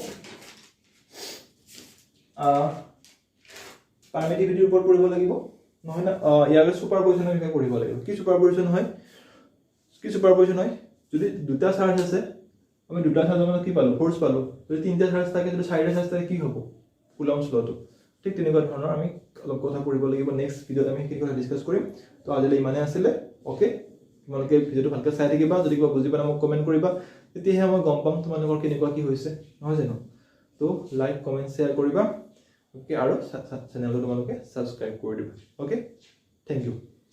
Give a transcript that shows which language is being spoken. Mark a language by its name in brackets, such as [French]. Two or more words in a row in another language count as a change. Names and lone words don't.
[Assamese] পাৰমিটিভিটিৰ ওপৰত পঢ়িব লাগিব নহয় না ইয়াৰ সুপাৰপজিশনৰ বিষয়ে পঢ়িব লাগিব কি সুপাৰপজিশন হয় যদি দুটা চাৰ্জ আছে আমি দুটা চাৰ্জৰ মানে কি পালো ফোর্স পালো যদি তিনটা চাৰ্জ থাকে যদি চাৰিটা চাৰ্জ থাকে কি হ'ব কুলম্বছ লটো ঠিক তেনেকুৱা ধৰণৰ আমি অলপ কথা পঢ়িব লাগিব [English] next videoত [Assamese] আমি কি কথা ডিসকাস কৰিম তো আজিলৈ ইমানে আছিল ওকে তোমালোকে ভিডিঅ'টো ভালকৈ চাই থাকিবা যদি কিবা বুজি পালে মোক কমেন্ট কৰিবা তেতিয়াহে মই গম পাম তোমালোকৰ কেনেকুৱা কি হৈছে নহয় জানো তো [English] like comment share [Assamese] কৰিবা [Hindi] ओके, और चैनल को तुम लोग सब्सक्राइब कर दिबा। [English] OK, thank you.